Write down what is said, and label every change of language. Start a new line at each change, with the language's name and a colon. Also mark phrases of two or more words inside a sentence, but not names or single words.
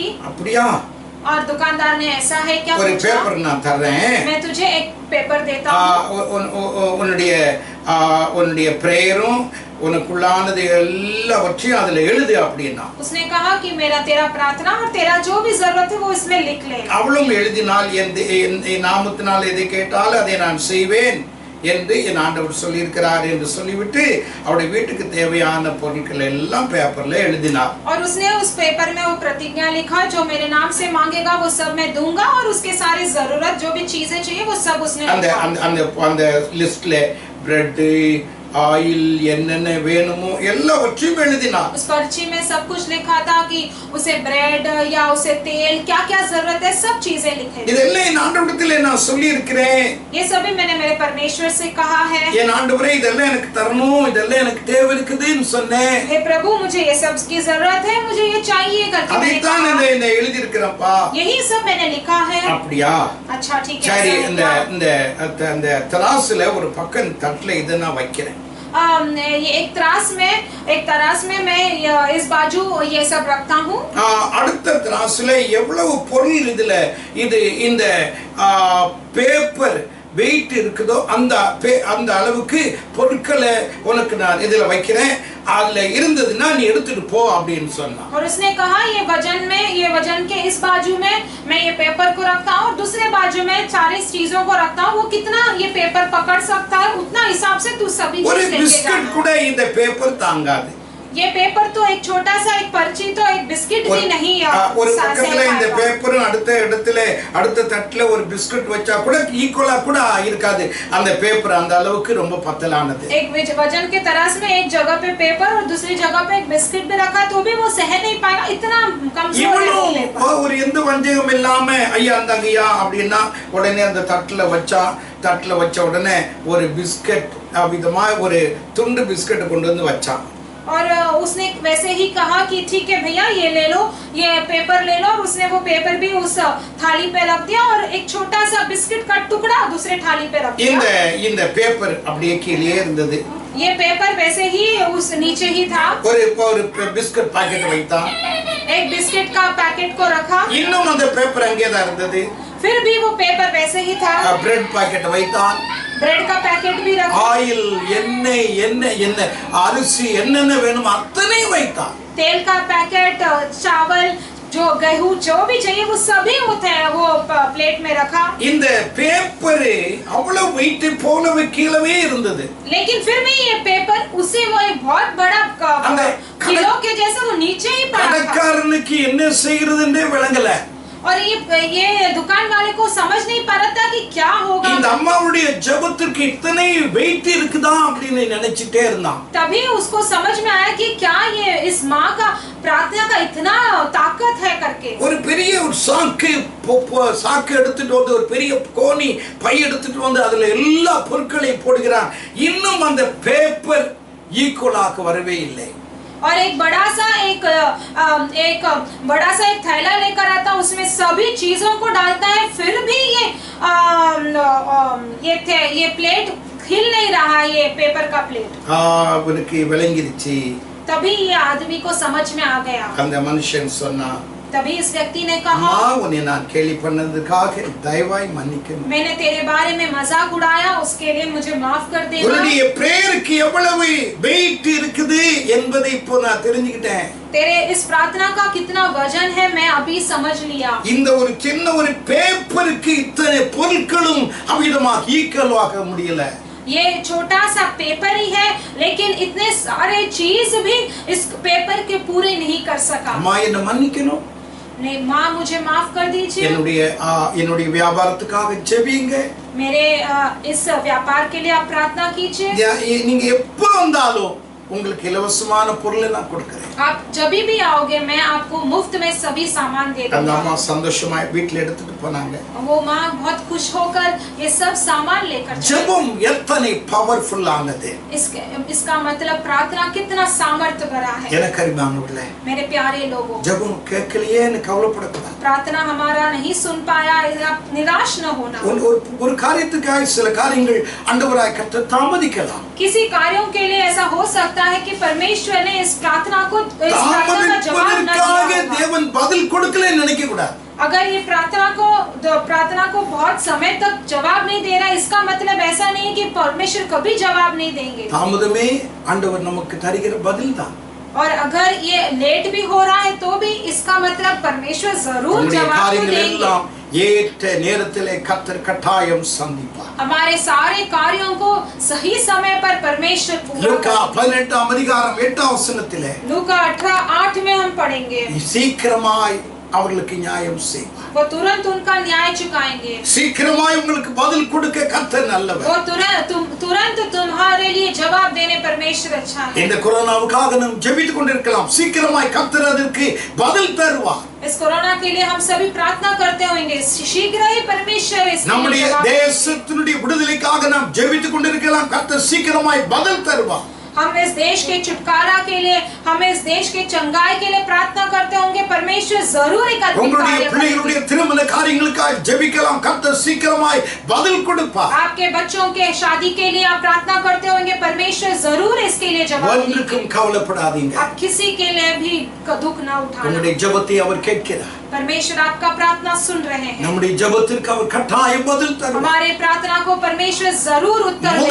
Tamil: அப்படியா?
Hindi: और दुकानदार ने ऐसा है क्या
Tamil: ஒரு
Hindi: पूछा.
Tamil: பேப்பர் நான் தரேன்,
Hindi: मैं तुझे एक पेपर देता हूँ.
Tamil: உன்னுடைய பிரேயரும் உனக்குள்ளானது எல்லாவற்றையும் அதுல எழுது அப்படின்னா.
Hindi: उसने कहा कि तेरा प्रार्थना और तेरा जो भी जरूरत है वो इसमें लिख ले.
Tamil: அவளும் எழுதினால் என் நாமத்தினால் எதை கேட்டாலும் அதை நான் செய்வேன் என்று என் ஆண்டவர் சொல்லியிருக்கிறார் என்று சொல்லிவிட்டு அவருடைய வீட்டுக்கு தேவையான பொருட்கள் எல்லாம் பேப்பர்ல எழுதினார்.
Hindi: और उसने उस पेपर में वो प्रतिज्ञा लिखा, जो मेरे नाम से मांगेगा वो सब मैं दूंगा और उसके सारी जरूरत जो भी चीजें चाहिए वो सब उसने
Tamil: அந்த லிஸ்ட்ல
English: bread oil
Tamil: என்னென்ன வேணுமோ எல்லாவற்றையும் எழுதினார்.
Hindi: उस पर्ची में सब कुछ लिखा था कि उसे ब्रेड या उसे तेल क्या क्या जरूरत है सब चीजें लिखे.
Tamil: இதெல்லாம் என் ஆண்டவரிடத்தில் நான் சொல்லி இருக்கிறேன்.
Hindi: ये सभी मैंने मेरे परमेश्वर से कहा है.
Tamil: என் ஆண்டவரே இதெல்லாம் எனக்கு தரணும், இதெல்லாம் எனக்கு தேவை இருக்குதுன்னு சொன்னேன்.
Hindi: हे प्रभु मुझे ये सब की जरूरत है, मुझे ये चाहिए करके मैंने
Tamil: அதைத்தான்
Hindi: कहा.
Tamil: இந்த எழுதி இருக்கிறப்பா.
Hindi: यही सब मैंने लिखा है.
Tamil: அப்படியா?
Hindi: अच्छा ठीक है.
Tamil: சரி,
Hindi: ऐसा है क्या?
Tamil: இந்த தராசுல ஒரு பக்கம் தட்டுல இதை நான் வைக்கிறேன்.
Hindi: ये एक तरास में मैं इस बाजू ये सब रखता हूँ.
Tamil: அடுத்த தராசு பாஸ்ல எவ்வளவு பொருள் இதுல இது இந்த பேப்பர் வெயிட் இருக்குதோ அந்த அளவுக்கு பொருட்களை உனக்கு நான் இதுல வைக்கிறேன், அதுல இருந்ததுன்னா நீ எடுத்துட்டு போ அப்படின்னு சொன்னான்.
Hindi: और उसने कहा ये वजन के इस बाजू में मैं ये पेपर को रखता हूँ और दूसरे बाजू में 40 चीजों को रखता हूँ, वो कितना ये पेपर पकड़ सकता है उतना हिसाब से तू सभी
Tamil: ஒரு
Hindi: चीज लेके
Tamil: பிஸ்கட்
Hindi: जाना।
Tamil: கூட இந்த பேப்பர் தாங்காது.
Hindi: ये पेपर तो एक छोटा सा एक पर्ची तो एक बिस्किट भी नहीं
Tamil: ஒரு பக்கத்துல இந்த பேப்பரும் அடுத்த இடத்துல அடுத்த தட்டுல ஒரு பிஸ்கட் வச்சா கூட ஈக்குவலா கூட இருக்காது. அந்த பேப்பர் அந்த அளவுக்கு ரொம்ப பத்தலானது.
Hindi: एक वजन के तरास में एक जगह पे पेपर और दूसरी जगह पे एक बिस्किट भी रखा तो भी वो सह नहीं पाएगा, इतना कमजोर है वो पेपर।
Tamil: ஒரு எந்த வஞ்சகம் இல்லாம ஐயா அந்தங்கய்யா அப்படின்னா உடனே அந்த தட்டுல வச்ச உடனே ஒரு பிஸ்கட் விதமா ஒரு துண்டு பிஸ்கட் கொண்டு வந்து வச்சான்.
Hindi: और उसने वैसे ही कहा कि ठीक है भैया ये ले लो, ये पेपर ले लो, और उसने वो पेपर भी उस थाली पे रख दिया और एक छोटा सा बिस्किट का टुकड़ा दूसरे थाली पे रख दिया।
Tamil: இந்த பேப்பர் அப்படியே கீழே இருந்தது.
Hindi: ये पेपर वैसे ही उस नीचे ही था।
Tamil: ஒரு
English: biscuit packet
Tamil: வைத்தான்.
Hindi: एक बिस्किट का पैकेट को रखा,
Tamil: இன்னும் அந்த பேப்பர் அங்கே தான் இருந்தது.
Hindi: फिर भी वो पेपर वैसे ही था।
English: bread packet
Tamil: வைத்தான்.
Hindi: ब्रेड का पैकेट भी रखा,
Tamil: ஆயில் எண்ணெய் அரிசி என்னென்ன வேணும் அத்தனை வைத்தான்.
Hindi: तेल का पैकेट, चावल, जो गेहूं जो भी चाहिए वो सभी होते हैं वो प्लेट में रखा।
Tamil: இந்த பேப்பர் அவ்வளவு வெயிட் போலவே கீழவே இருந்தது.
Hindi: लेकिन फिर भी ये पेपर उसे वो एक बहुत बड़ा किलो के जैसा वो नीचे ही पड़ा था।
Tamil: கடைக்காரனுக்கு என்ன செய்யறதுன்னே விளங்கல.
Hindi: और ये दुकान वाले को समझ नहीं पा रहा था कि क्या होगा।
Tamil: இந்த அம்மாவுடைய ஜெபத்துக்கு இத்தனை வெயிட் இருக்குதா அப்படின்னு நினைச்சிட்டே இருந்தான்.
Hindi: तभी उसको समझ में आया कि क्या ये इस माँ का प्रार्थना का इतना ताकत है करके।
Tamil: ஒரு பெரிய ஒரு சாக்கு எடுத்துட்டு வந்து ஒரு பெரிய கோணி பை எடுத்துட்டு வந்து அதுல எல்லா பொருட்களையும் போடுகிறான். இன்னும் அந்த பேப்பர் ஈக்குவலாக வரவே இல்லை.
Hindi: और एक बड़ा सा एक थैला लेकर आता, उसमें सभी चीजों को डालता है, फिर भी ये प्लेट हिल नहीं रहा, ये पेपर का प्लेट।
Tamil: அவனுக்கு விளங்கிருச்சு.
Hindi: तभी ये आदमी को समझ में आ गया।
Tamil: அந்த மனுஷன் சொன்னா,
Hindi: तभी इस व्यक्ति ने कहा,
Tamil: உன்னை நான் கேலி பண்ணதுக்காக தயவாய் மன்னிக்கணும்.
Hindi: मैंने तेरे बारे में मजाक उड़ाया, उसके लिए मुझे माफ कर देना।
Tamil: உன்னுடைய பிரேயருக்கு எவ்வளவு வெயிட் இருக்குது என்பதை இப்போ நான் தெரிஞ்சுக்கிட்டேன்.
Hindi: तेरे इस प्रार्थना का कितना वजन है मैं अभी समझ लिया।
Tamil: இந்த ஒரு சின்ன ஒரு பேப்பருக்கு இத்தனை பொருட்களும் அவ்விதமாக ஈக்குவலாக முடியல.
Hindi: ये छोटा सा पेपर ही है, लेकिन इतने सारे चीज भी इस पेपर के पूरे नहीं कर सका।
Tamil: அம்மா என்ன மன்னிக்கணும்.
Hindi: नहीं माँ मुझे माफ कर दीजिए।
Tamil: என்னுடைய வியாபாரத்துக்காக ஜெபிங்க.
Hindi: मेरे इस व्यापार के लिए आप प्रार्थना कीजिए।
Tamil: நீங்க எப்ப வந்தாலும் உங்களுக்கு இலவசமான பொருளை நான் கொடுக்கிறேன்.
Hindi: आप जब भी आओगे मैं आपको मुफ्त में सभी सामान दे दूंगा।
Tamil: அந்த அம்மா சந்தோஷமா வீட்ல எடுத்துட்டு போனாங்க.
Hindi: वो माँ बहुत खुश होकर ये सब सामान लेकर चली।
Tamil: ஜெபம் எத்தனை பவர்ஃபுல் ஆனது.
Hindi: इसका मतलब प्रार्थना कितना सामर्थ्य भरा है।
Tamil: எனக்கு அருமையானவர்களே,
Hindi: मेरे प्यारे लोगों,
Tamil: ஜெபம் கேட்கலையேன்னு கவலைப்படக்கூடாது.
Hindi: प्रार्थना हमारा नहीं सुन पाया, निराश न होना।
Tamil: ஒரு காரியத்துக்காக சில காரியங்கள் ஆண்டவராய் கர்த்தர் தாமதிக்கலாம்.
Hindi: किसी कार्यों के लिए ऐसा हो सकता है कि परमेश्वर ने इस प्रार्थना का जवाब न दिया।
Tamil: தேவன் பதில் கொடுக்கலன்னு நினைக்க கூடாது.
Hindi: अगर ये प्रार्थना को बहुत समय तक जवाब नहीं दे रहा, इसका मतलब ऐसा नहीं है कि परमेश्वर कभी जवाब नहीं देंगे।
Tamil: தாமதமே ஆண்டவர் நமக்கு தருகிற பதில் தான்.
Hindi: और अगर ये लेट भी हो रहा है तो भी इसका मतलब परमेश्वर जरूर जवाब देंगे।
Tamil: ஏற்ற நேரத்திலே கர்த்தர் கட்டாயம் சந்திப்பார்.
Hindi: हमारे सारे कार्यों को सही समय पर परमेश्वर पूरा
Tamil: லூக்கா 18 அதிகாரம் 8 வசனத்திலே
Hindi: लूका 18:8 में हम पढ़ेंगे,
Tamil: சீக்கிரமாய் அவர்களுக்கு நியாயம் செய்வார்.
Hindi: वो तुरंत उनका न्याय चुकाएंगे।
Tamil: சீக்கிரமாய் உங்களுக்கு பதில் கொடுக்க கர்த்தர் நல்லவர்.
Hindi: वो तुरंत तुम्हारे लिए जवाब देने परमेश्वर अच्छा है।
Tamil: இந்த கொரோனாவுக்காக நாம் ஜெபித்துக் கொண்டிருக்கலாம். சீக்கிரமாய் கர்த்தர் அதற்கு பதில் தருவார்.
Hindi: इस कोरोना के लिए हम सभी प्रार्थना करते होंगे, शीघ्र ही परमेश्वर इसके
Tamil: நம்முடைய
Hindi: लिए जवाब
Tamil: தேசத்தினுடைய விடுதலைக்காக நாம் ஜெபித்துக் கொண்டிருக்கலாம். கர்த்தர் சீக்கிரமாய் பதில் தருவார்.
Hindi: हम इस देश के छुटकारा के लिए, हम इस देश के चंगाई के लिए प्रार्थना करते होंगे, परमेश्वर जरूर एक अद्भुत
Tamil: உங்களுடைய
Hindi: कार्य
Tamil: பிள்ளைகளுடைய
Hindi: करेंगे।
Tamil: திருமண காரியங்களுக்காக ஜெபிக்கலாம். கர்த்தர் சீக்கிரமாய் பதில் கொடுப்பார்.
Hindi: आपके बच्चों के शादी के लिए आप प्रार्थना करते होंगे, परमेश्वर जरूर इसके लिए जवाब देंगे।
Tamil: ஒன்றுக்கும் கவலைப்படாதீங்க.
Hindi: आप किसी के लिए भी दुख न उठाना।
Tamil: உங்களுடைய ஜெபத்தை அவர் கேட்கிறார்.
Hindi: परमेश्वर आपका प्रार्थना सुन रहे हैं।
Tamil: நம்முடைய ஜெபத்திற்கு அவர் கட்டாயம் பதில் தருவார்.
Hindi: हमारे प्रार्थना को परमेश्वर जरूर उत्तर देंगे।